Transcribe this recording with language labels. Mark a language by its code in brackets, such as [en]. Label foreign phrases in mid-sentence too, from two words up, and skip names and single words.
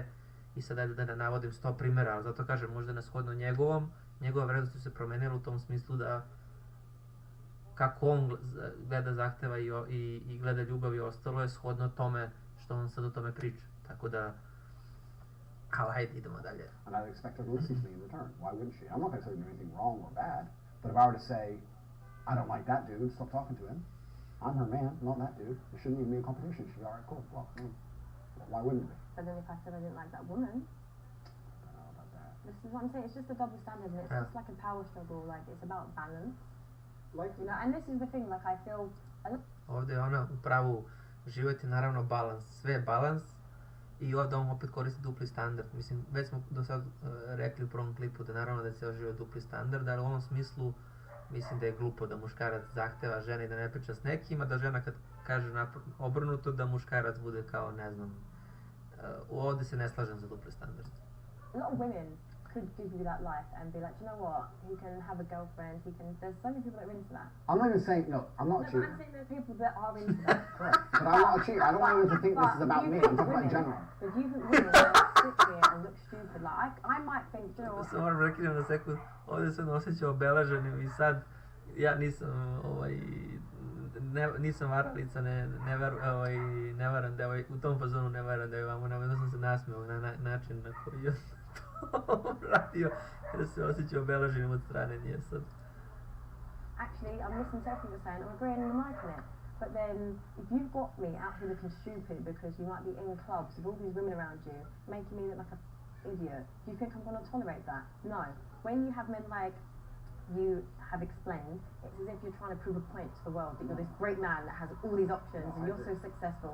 [sr] I sad da ne navodim 100 primjera, ali zato kažem, možda nashodno njegova vrednost su se promenila u tom smislu da kako on gleda zahteva i gleda ljubav i ostalo je shodno tome što on sad o tome priča. Tako da, ali hajde, idemo dalje. [en] And I'd expect her to listen to me in return. Why wouldn't she? I'm not going to tell you anything wrong or bad, but if I were to say, I don't like that dude, stop talking to him. I'm her man, not that dude. It shouldn't even be a competition. She'd be alright, cool. Well, why wouldn't it be? But then if I said I didn't like that woman, I don't know about that. this is what I'm saying, it's just a double standard and it's just like a power struggle, like it's about balance. Like, you know, and this is the thing, like I feel... [sr] Ovdje je ona u pravu, život je naravno balans, sve je balans i ovdje on opet koristi dupli standard. Mislim, već smo do sad rekli u prvom klipu da naravno da je ceo život dupli standard, ali u ovom smislu mislim da je glupo da muškarac zahteva ženi da ne priča s nekim, a da žena kad kaže obrnuto da muškarac bude kao, ne znam, ovdje se ne slažem za dupli standard. [en] A lot of women could give you that life and be like, you know what, he can have a girlfriend, there's so many people that are into that. I'm not even saying, no, I'm not a cheater. I'm saying there's people that are into that. Correct. But I'm not a cheater. I don't want anyone to think this is about me. I'm talking about in general. If you think women sit here and look stupid, like I might think, you know what... [sr] Samo moram rekinem na sekund, ovdje se osjećao obelaženim i sad ja nisam varalica, ne varam devoj, u tom fazonu ne varam devojama, navodno sam se nasmeo na način na koji je to radio, jer se osjećao obelaženim od strane nje sad. [en] Actually, I'm listening to everything you're saying, I'm agreeing with Mike on it. But then, if you've got me out here looking stupid because you might be in clubs with all these women around you, making me look like an idiot, do you think I'm going to tolerate that? No. When you have men like you have explained, it's as if you're trying to prove a point to the world that you're this great man that has all these options and you're so successful.